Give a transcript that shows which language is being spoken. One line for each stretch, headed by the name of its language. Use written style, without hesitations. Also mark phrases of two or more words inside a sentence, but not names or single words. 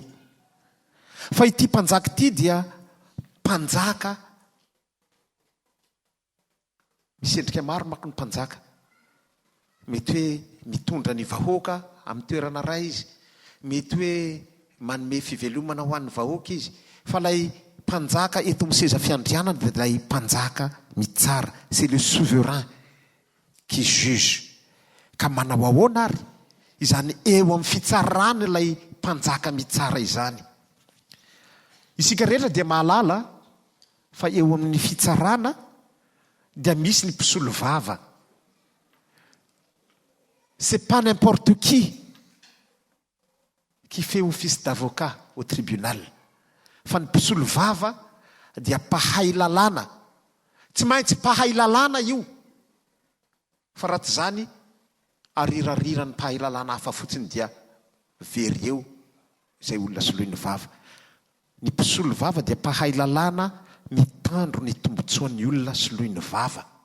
Malagasy: Fa ity mpanjaka ity dia mpanjaka misy endrika maro mako ny mpanjaka. Mety hoe mitondra ny vahoaka amin'ny toerana iray izy, mety hoe manome fivelomana ho an'ny vahoaka izy, fa lay mpanjaka eto amin'ny seza fiandrianana dia lay mpanjaka mitsara.
French: C'est le souverain qui juge.
Malagasy: Ka manao ahoana ary izany eo amin'ny fitsarana ilay mpanjaka mitsara izany. Isika rehetra dia mahalala fa eo amin'ny fitsarana dia misy ny mpisolo vava.
French: C'est pas n'importe qui fait office d'avocat au tribunal.
Malagasy: Fa ny mpisolo vava dia mpahay lalàna. Tsy maintsy mpahay lalàna io. Fa raha tsy zany arirarira ny mpahay lalàna hafa fotsiny dia very eo izay olona soloin'ny vava. Ny mpisolo vava dia mpahay lalàna mitandro ny tombotsoan'ny olona soloin'ny vava.